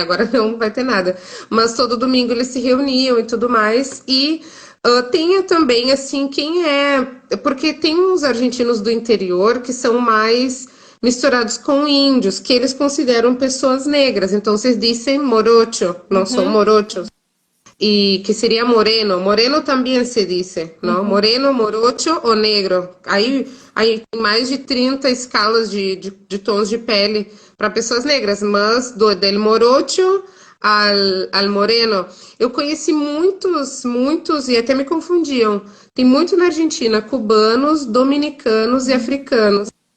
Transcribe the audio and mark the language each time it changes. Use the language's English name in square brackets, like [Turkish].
[Portuguese] Agora não vai ter nada. Mas todo domingo eles se reuniam e tudo mais. E tem também, assim, quem é. Porque tem uns argentinos do interior que são mais misturados com índios, que eles consideram pessoas negras. Então, vocês dizem morocho, não são Uhum, [Spanish] morochos y que sería moreno. Moreno también se dice, ¿no? uhum. [Portuguese] Moreno, morocho ou negro. Aí tem mais de 30 escalas de tons de pele para pessoas negras, mas [Spanish] del morocho al moreno. [Portuguese] Eu conheci muitos, e até me confundiam. Tem muito na Argentina, cubanos, dominicanos e africanos.